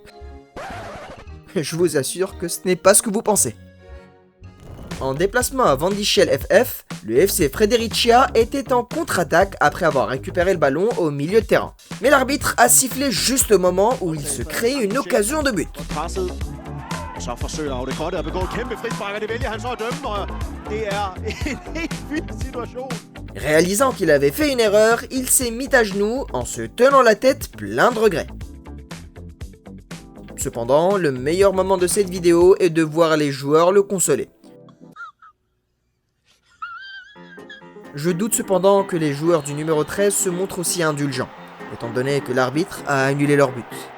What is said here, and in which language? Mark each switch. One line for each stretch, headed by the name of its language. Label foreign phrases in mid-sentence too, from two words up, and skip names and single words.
French: Je vous assure que ce n'est pas ce que vous pensez. En déplacement à Vandichel FF, le FC Fredericia était en contre-attaque après avoir récupéré le ballon au milieu de terrain. Mais l'arbitre a sifflé juste au moment où il se créait une occasion de but.
Danish: Så forsøger Audekottet at begå et kæmpe frispark, og det vælger han så at dømme, og det er en helt vild situation.
French: Réalisant qu'il avait fait une erreur, il s'est mis à genoux en se tenant la tête plein de regrets. Cependant, le meilleur moment de cette vidéo est de voir les joueurs le consoler. Je doute cependant que les joueurs du numéro 13 se montrent aussi indulgents, étant donné que l'arbitre a annulé leur but.